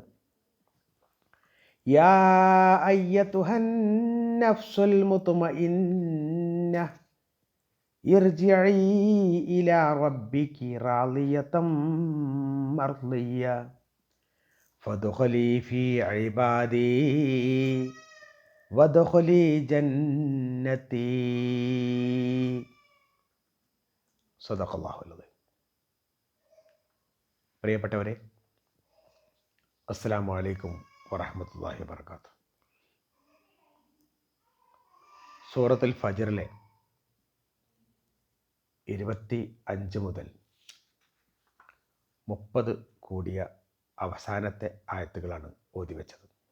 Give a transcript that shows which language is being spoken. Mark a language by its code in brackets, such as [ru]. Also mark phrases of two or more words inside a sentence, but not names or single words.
[ar] يا أيتها النفس المطمئنة ارجعي إلى ربك راضية مرضية فادخلي في عبادي وادخلي جنتي. صدق الله العظيم. [ml] പ്രിയപ്പെട്ടവരെ, [ar] السلام عليكم ورحمة الله وبركاته. [ml] സൂറത്തുൽ ഫജ്റിലെ 25 മുതൽ 30 കൂടിയ അവസാനത്തെ ആയത്തുകളാണ് ഓതിവെച്ചത്.